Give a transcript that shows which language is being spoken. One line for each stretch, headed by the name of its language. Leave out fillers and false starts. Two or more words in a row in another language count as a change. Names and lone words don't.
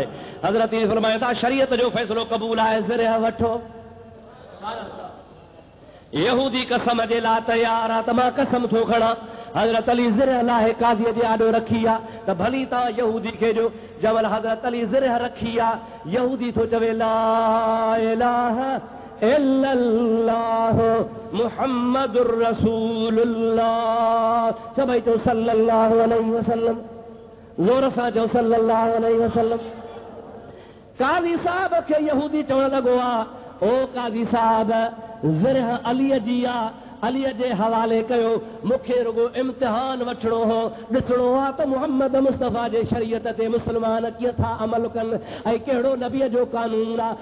Sindhi: हज़रत अली फरमाइनि था शरीयत जो फ़ैसिलो क़बूल आहे, ज़रा वठो। यहूदी कसम जे लाइ तयार आहे त मां कसम थो खणा। हज़रत अली ज़िरह लाहे काज़ीअ जे आॾो रखी आहे त भली तव्हां यहूदी खे जो जमल हज़रत अली ज़िरह रखी आहे, यहूदी थो चवे
Arabic: لا إله إلا الله محمد رسول الله,
Sindhi: सभई चओ
Arabic: صلى الله عليه وسلم,
Sindhi: ज़ोर सां चओ
Arabic: صلى الله عليه وسلم.
Sindhi: काज़ी साहब खे यहूदी चवण लॻो आहे ओ काज़ी साहब ज़िरह अलीअ जी आहे, अलीअ जे हवाले कयो, मूंखे रुगो इम्तिहान वठिणो हो, ॾिसणो आहे त मुहम्मद मुस्तफ़ा जे शरीयत ते मुस्लमान कीअं था अमल कनि ऐं कहिड़ो नबीअ जो कानून आहे।